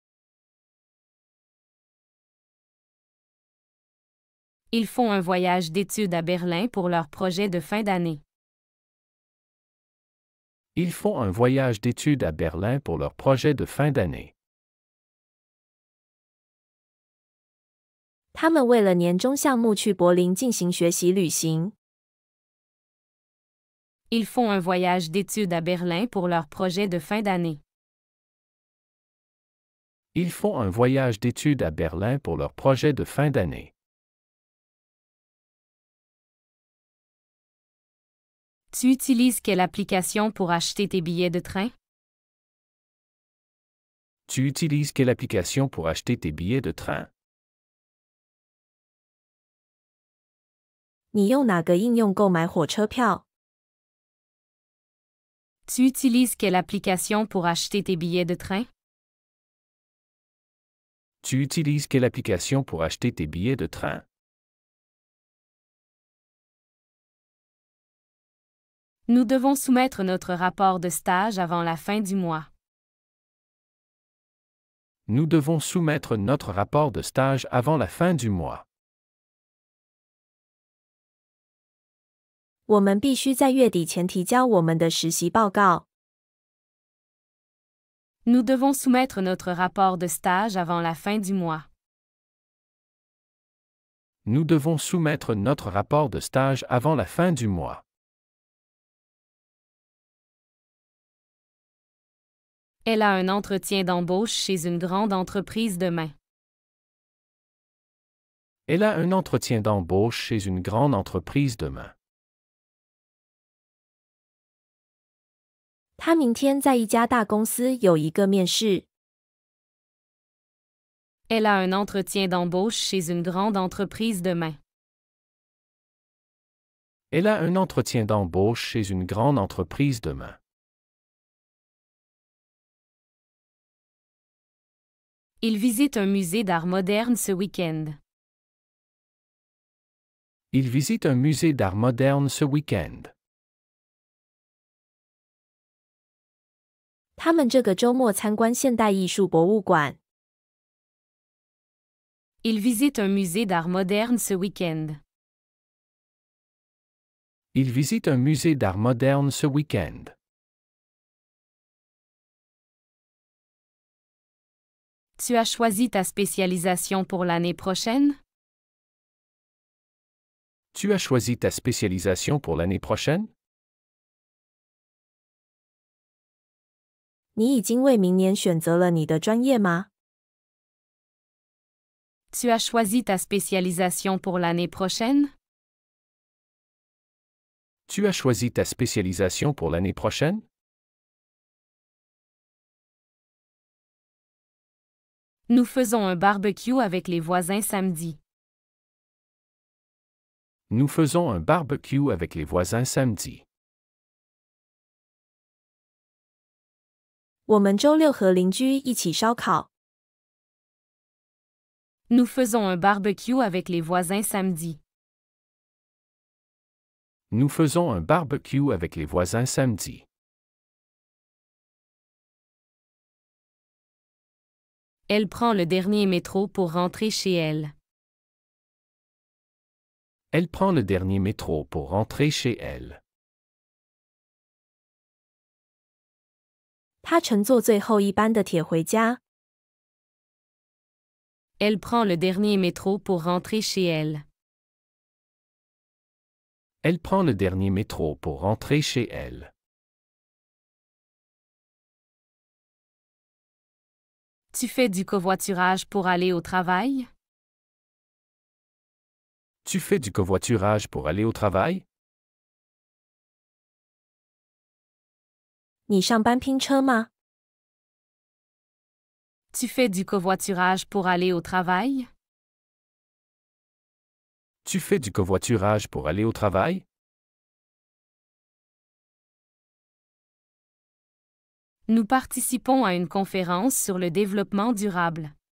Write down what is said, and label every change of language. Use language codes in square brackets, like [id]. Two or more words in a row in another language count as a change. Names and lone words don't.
[fr] Ils font un voyage d'études à Berlin pour leur projet de fin d'année. Ils font un voyage d'études à Berlin pour leur projet de fin d'année. [zh] 他们为了年终项目去柏林进行学习旅行。 [fr] Ils font un voyage d'études à Berlin pour leur projet de fin d'année. Ils font un voyage d'études à Berlin pour leur projet de fin d'année. Tu utilises quelle application pour acheter tes billets de train? Tu utilises quelle application pour acheter tes billets de train? [zh] 你用哪个应用购买火车票？ [fr] Tu utilises quelle application pour acheter tes billets de train? Tu utilises quelle application pour acheter tes billets de train? Nous devons soumettre notre rapport de stage avant la fin du mois. Nous devons soumettre notre rapport de stage avant la fin du mois. [zh] 我们必须在月底前提交我们的实习报告。 [fr] Nous devons soumettre notre rapport de stage avant la fin du mois. Nous devons soumettre notre rapport de stage avant la fin du mois. Elle a un entretien d'embauche chez une grande entreprise demain. Elle a un entretien d'embauche chez une grande entreprise demain. [zh] 他明天在一家大公司有一个面试。 [fr] Elle a un entretien d'embauche chez une grande entreprise demain. Elle a un entretien d'embauche chez une grande entreprise demain. Il visite un musée d'art moderne ce week-end. Il visite un musée d'art moderne ce week-end. [zh] 他们这个周末参观现代艺术博物馆。 [fr] Il visite un musée d'art moderne ce week-end. Il visite un musée d'art moderne ce week-end. Tu as choisi ta spécialisation pour l'année prochaine? Tu as choisi ta spécialisation pour l'année prochaine? [zh] 你已经为明年选择了你的专业吗？ [fr] Tu as choisi ta spécialisation pour l'année prochaine? Tu as choisi ta spécialisation pour l'année prochaine? Nous faisons un barbecue avec les voisins samedi. Nous faisons un barbecue avec les voisins samedi. [zh] 我们周六和邻居一起烧烤。 [fr] Nous faisons un barbecue avec les voisins samedi. Nous faisons un barbecue avec les voisins samedi. Elle prend le dernier métro pour rentrer chez elle. Elle prend le dernier métro pour rentrer chez elle. [zh] 他乘坐最后一班的铁回家。 [fr] Elle prend le dernier métro pour rentrer chez elle. Elle prend le dernier métro pour rentrer chez elle. Tu fais du covoiturage pour aller au travail? Tu fais du covoiturage pour aller au travail? [zh] 你上班拼车吗？ [fr] Tu fais du covoiturage pour aller au travail? Tu fais du covoiturage pour aller au travail? Nous participons à une conférence sur le développement durable.